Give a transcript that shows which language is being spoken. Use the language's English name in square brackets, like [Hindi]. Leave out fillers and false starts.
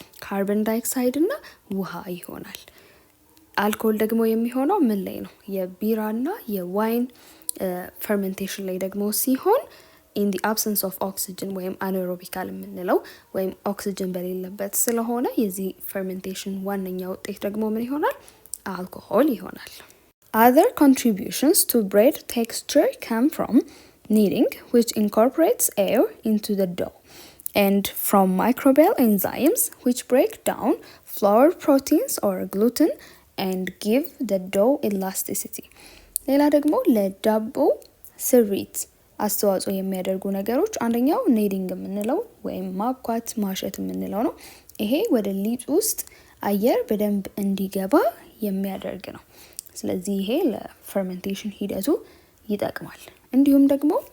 [Amharic] ካርበን ዳይኦክሳይድ እና ውሃ ይሆናል። አልኮል ደግሞ የሚሆነው ምን ላይ ነው? የቢራና የዋይን ፈርመንቴሽን ላይ ደግሞ ሲሆን [English] in the absence of oxygen [Amharic] ወይም anaerobical የምንለው ወይም ኦክሲጅን በሌለበት ስለሆነ የዚህ fermentation ዋነኛ ውጤት ደግሞ ምን ይሆናል? አልኮሆል ይሆናል። [English] Other contributions to bread texture come from kneading, which incorporates air into the dough, and from microbial enzymes, which break down flour proteins or gluten and give the dough elasticity. [Amharic] ሌላ ደግሞ ለዳቦ ስሪት አስተዋጽኦ የሚያደርጉ ነገሮች አንደኛው ኔዲንግ የምንለው ወይም ማብኳት ማሸት የምንለው ነው። ይሄ ወደ ሊጥ ውስጥ አየር በደንብ እንዲገባ የሚያደርግ ነው። ስለዚህ ይሄ ለፈርመንቴሽን ሂደቱ ይጠቅማል። እንዲሁም ደግሞ